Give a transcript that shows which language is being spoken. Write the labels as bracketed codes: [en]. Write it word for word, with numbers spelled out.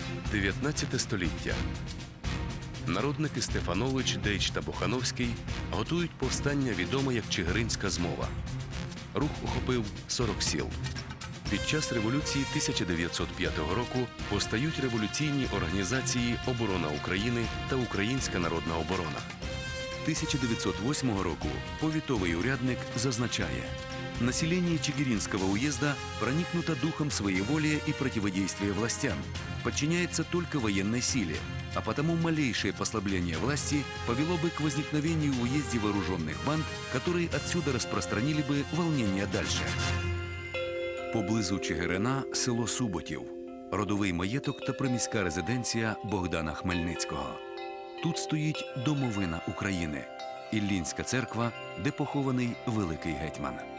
[uk] дев'ятнадцяте століття. Народники Стефанович, Дейч та Бухановський готують повстання, відоме як Чигиринська змова. Рух охопив сорок сіл. Під час революції тисяча дев'ятсот п'ятого року постають революційні організації «Оборона України» та «Українська народна оборона». тисяча дев'ятсот восьмого року повітовий урядник зазначає: [ru] «Население Чигиринского уезда проникнуто духом своеволия и противодействия властям, подчиняется только военной силе, а потому малейшее послабление власти повело бы к возникновению в уезде вооруженных банд, которые отсюда распространили бы волнение дальше». [uk] Поблизу Чигирина – село Суботів, родовий маєток та приміська резиденція Богдана Хмельницького. Тут стоїть домовина України – Іллінська церква, де похований великий гетьман.